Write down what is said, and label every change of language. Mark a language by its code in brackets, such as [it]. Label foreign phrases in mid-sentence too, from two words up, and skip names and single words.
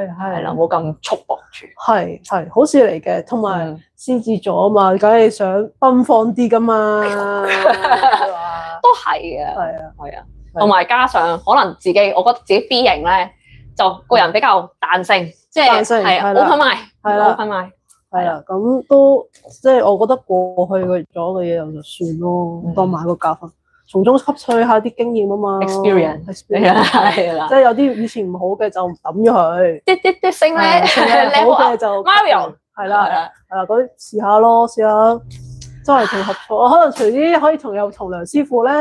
[yue] 啦，冇咁束縛住，係好事嚟嘅，同埋獅子座啊嘛，梗係想奔放啲噶嘛，都係嘅，係啊，同埋加上可能自己，我覺得自己 B 型咧，就個人比較彈性，即係係 [en] open mind，係啦 ，open mind， [yue] 係啦，咁都即係我覺得過去咗嘅嘢就算咯，當買個教訓。從中吸取下啲經驗啊嘛，experience 係啦，即係有啲以前唔好嘅就抌咗佢，啲升咧，好嘅就 Mario 係啦，嗰啲試下咯，試下周圍同合作，可能隨啲可以同梁師傅咧，